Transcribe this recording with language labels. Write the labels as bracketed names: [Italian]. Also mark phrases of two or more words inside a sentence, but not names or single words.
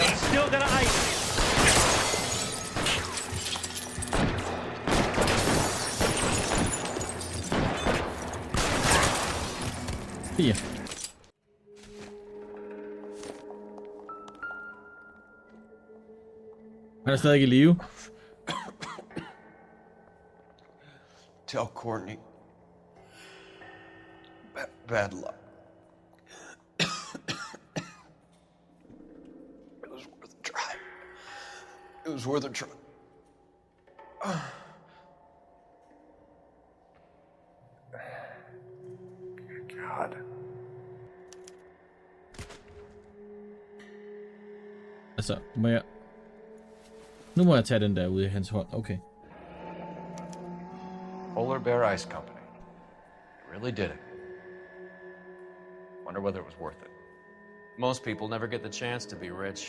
[English] I'm still gonna ice you. Fire. [Danish] Han er stadig i live. [English] Tell Courtney. Bad luck. It was worth a try. It was worth a try. God. [Danish] Altså, nu må jeg tage den der ude i hans hånd. Okay. [English] Polar Bear Ice Company. Really did it. Wonder whether it was worth it. Most people never get the chance to be rich.